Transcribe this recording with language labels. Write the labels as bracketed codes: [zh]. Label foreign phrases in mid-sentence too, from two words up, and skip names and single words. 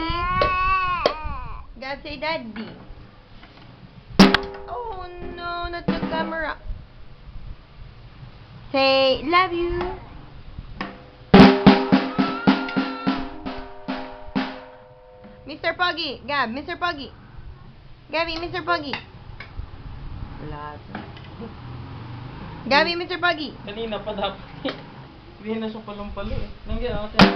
[en] Gab, say daddy. Oh no, not the camera. Say love you. Mr. Poggy. Gab, Mr. Poggy. Gabby, Mr. Poggy. Wala. Gabby, Mr. Poggy. [tl] Kanina pa dapat. Hindi na siya palumpalo eh. Nandiyan ako.